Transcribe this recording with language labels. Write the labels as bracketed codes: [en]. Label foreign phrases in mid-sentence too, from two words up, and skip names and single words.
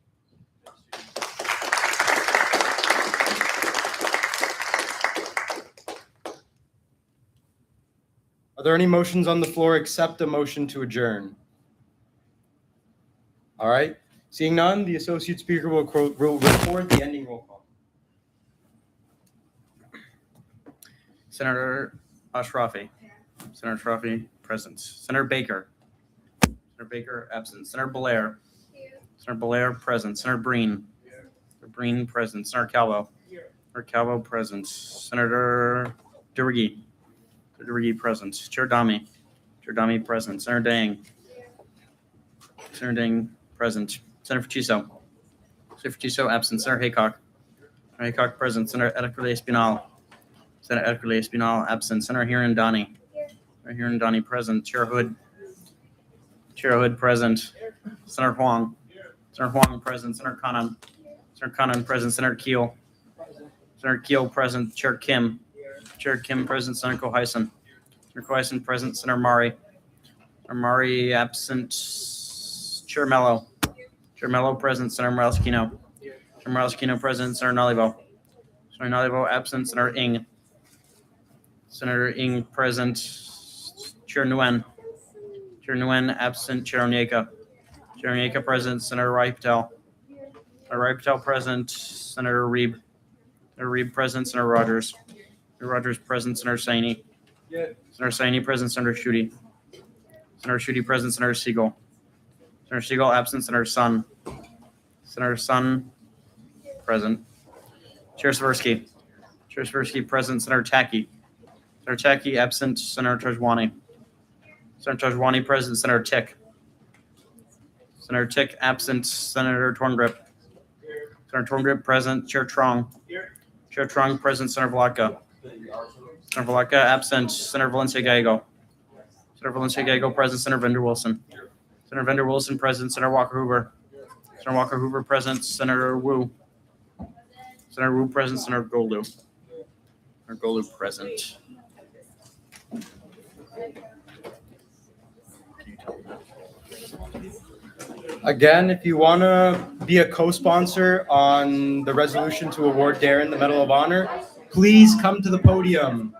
[en] Are there any motions on the floor except a motion to adjourn? All right. Seeing none, the associate speaker will record the ending roll call. Senator Ashrafi. Senator Ashrafi, present. Senator Baker. Senator Baker, absent. Senator Belair. Senator Belair, present. Senator Breen. Senator Breen, present. Senator Calvo. Senator Calvo, present. Senator Durigi. Durigi, present. Chair Dami. Chair Dami, present. Senator Dang. Senator Dang, present. Senator Faciso. Senator Faciso, absent. Senator Haycock. Senator Haycock, present. Senator Edicule Espinal. Senator Edicule Espinal, absent. Senator Hirondani. Senator Hirondani, present. Chair Hood. Chair Hood, present. Senator Huang. Senator Huang, present. Senator Kanan. Senator Kanan, present. Senator Keel. Senator Keel, present. Chair Kim. Chair Kim, present. Senator Coheisen. Senator Coheisen, present. Senator Mari. Senator Mari, absent. Chair Mello. Chair Mello, present. Senator Morales-Kino. Chair Morales-Kino, present. Senator Nalivo. Senator Nalivo, absent. Senator Ng. Senator Ng, present. Chair Nguyen. Chair Nguyen, absent. Chair Onyeka. Chair Onyeka, present. Senator Rai Patel. Senator Rai Patel, present. Senator Reeb. Senator Reeb, present. Senator Rogers. Senator Rogers, present. Senator Saini. Senator Saini, present. Senator Schuette. Senator Schuette, present. Senator Siegel. Senator Siegel, absent. Senator Sun. Senator Sun, present. Chair Swirsky. Chair Swirsky, present. Senator Taki. Senator Taki, absent. Senator Tajwani. Senator Tajwani, present. Senator Tick. Senator Tick absent. Senator Torngrip. Senator Torngrip present. Chair Trong. Chair Trong present. Senator Valatka. Senator Valatka absent. Senator Valencia Gallego. Senator Valencia Gallego present. Senator Vender Wilson. Senator Vender Wilson present. Senator Walker Hoover. Senator Walker Hoover present. Senator Wu. Senator Wu present. Senator Golu. Senator Golu present. Again, if you want to be a co-sponsor on the resolution to award Darren the Medal of Honor, please come to the podium.